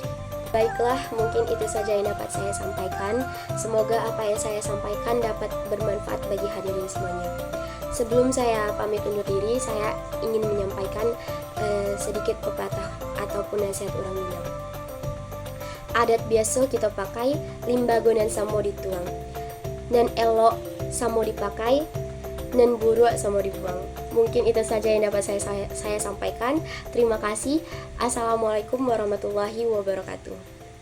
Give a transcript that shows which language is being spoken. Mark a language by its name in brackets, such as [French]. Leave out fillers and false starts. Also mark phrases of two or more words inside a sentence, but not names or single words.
[Indonesian] Baiklah, mungkin itu saja yang dapat saya sampaikan. Semoga apa yang saya sampaikan dapat bermanfaat bagi hadirin semuanya. Sebelum saya pamit undur diri, saya ingin menyampaikan sedikit pepatah ataupun nasihat orang Minang. Adat biasa kita pakai, [Minangkabau] limbago nan samo dituang, nan elok samo dipakai, nan buruk samo dibuang. [Indonesian] Mungkin itu saja yang dapat saya sampaikan. Terima kasih. [Arabic] Assalamualaikum warahmatullahi wabarakatuh.